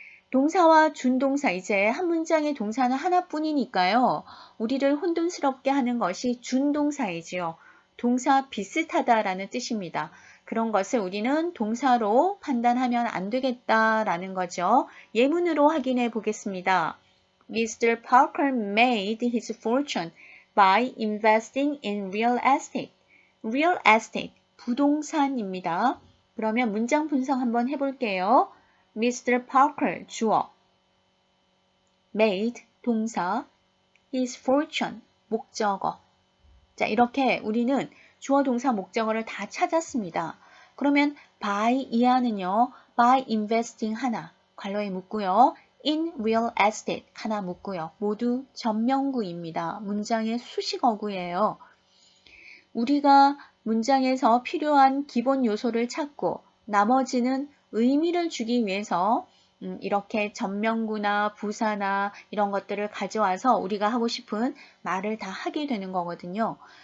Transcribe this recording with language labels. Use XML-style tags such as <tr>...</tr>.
<ko>동사와 준동사, 이제 한 문장의 동사는 하나뿐이니까요. 우리를 혼돈스럽게 하는 것이 준동사이지요. 동사 비슷하다라는 뜻입니다. 그런 것을 우리는 동사로 판단하면 안 되겠다라는 거죠. 예문으로 확인해 보겠습니다.</ko> <en>Mr. Parker made his fortune by investing in real estate. Real estate,</en> <ko>부동산입니다. 그러면 문장 분석 한번 해볼게요. Mr. Parker, 주어. Made, 동사.</ko> <en>His fortune,</en> <ko>목적어. 자, 이렇게 우리는 주어, 동사, 목적어를 다 찾았습니다. 그러면 by 이하는요.</ko> <en>by investing</en> <ko>하나, 괄호에 묻고요.</ko> <en>in real estate</en> <ko>하나 묻고요. 모두 전명구입니다. 문장의 수식어구예요. 우리가 문장에서 필요한 기본 요소를 찾고 나머지는 의미를 주기 위해서 이렇게 전명구나 부사나 이런 것들을 가져와서 우리가 하고 싶은 말을 다 하게 되는 거거든요.</ko>